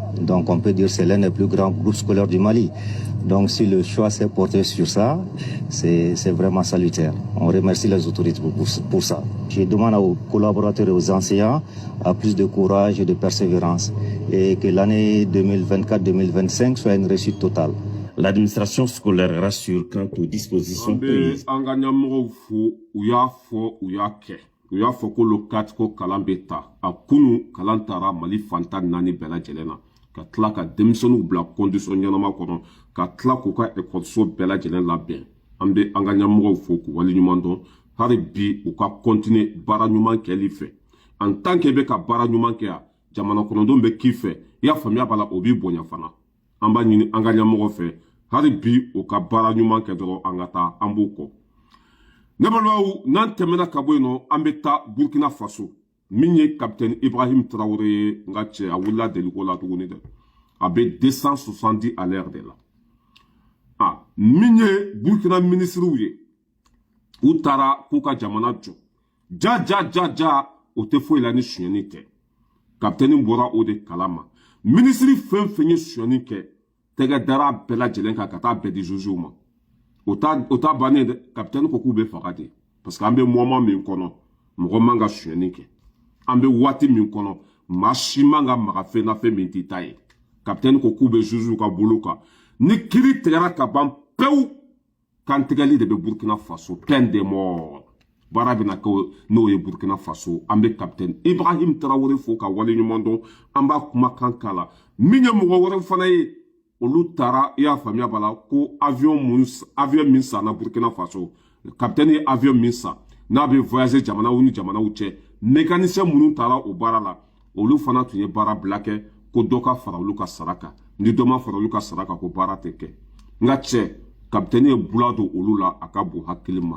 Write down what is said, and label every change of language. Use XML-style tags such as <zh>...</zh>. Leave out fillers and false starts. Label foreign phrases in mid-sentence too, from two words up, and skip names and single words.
<fr>Donc on peut dire que c'est l'un des plus grands groupes scolaires du Mali. Donc si le choix s'est porté sur ça, c'est vraiment salutaire. On remercie les autorités pour ça. Je demande aux collaborateurs et aux enseignants à plus de courage et de persévérance et que l'année 2024-2025 soit une réussite totale. L'administration scolaire rassure quant aux dispositions prises.</fr> <bm>U y'a fɔ ko le 4 ko kalan bɛ ta a kunu kalan taara Mali fantan naani bɛɛ lajɛlen na ka tila ka denmisɛnninw bila condition ɲɛnama kɔnɔ ka tila k'u ka ekɔliso bɛɛ lajɛlen labɛn an bɛ an ka ɲɛmɔgɔw fo k'u waleɲuman dɔn hali bi u ka continuer baara ɲuman kɛli fɛ</bm> <fr>en tant que</fr> <bm>bɛ ka baara ɲuman kɛ yan jamana kɔnɔdenw bɛ k'i fɛ i y'a faamuya b'a la o b'i bonya fana an b'a ɲini an ka ɲɛmɔgɔ fɛ hali bi u ka baara ɲuman kɛ dɔrɔn an ka taa an b'u kɔ. Ne balimaw n'an tɛmɛna ka bɔ yen nɔ an bɛ taa Burkina Faso min ye capitaine Ibrahim Traoré ye n ka cɛ a wulila deliko la tuguni dɛ a bɛ 270</bm> <fr>à l'heure de la</fr> <bm>min ye Burkina minisiriw ye u taara k'u ka jamana jɔ ja o tɛ foyi la ni sonyɛni tɛ capitaine bɔra o de kalama minisiri fɛn fɛn ye sonyɛni kɛ tɛgɛ dara bɛɛ lajɛlen kan ka taa bɛɛ di jugew ma. O ta bannen dɛ capitaine ko k'u bɛ faga de</bm> <fr>parce que</fr> <bm>an bɛ moment min kɔnɔ mɔgɔ man ka sonyɛni kɛ an bɛ waati min kɔnɔ maa si man ka maga fɛn na fɛn min t'i ta ye capitaine ko k'u bɛ jugew ka bolo kan ni kiiri tigɛra ka ban pewu kan tigɛli de bɛ Burkina Faso</bm> <fr>peine de mort</fr> <bm>baara bɛna kɛ n'o ye Burkina Faso an bɛ capitaine Ibrahim Traoré fo ka waleɲuman dɔn an b'a kumakan k'a la min ye mɔgɔ wɛrɛ fana ye. Olu taara i y'a faamuya b'a la ko avion min san na Burkina Faso capitaine ye avion min san n'a bɛ voyager jamanaw ni jamanaw cɛ mécanicien minnu taara o baara la olu fana tun ye baara bila kɛ ko dɔ ka fara olu ka sara kan ni dɔ ma fara olu ka sara kan ko baara tɛ kɛ n ka cɛ Capitaine Boulado Olula Akabu Hakilima.</bm>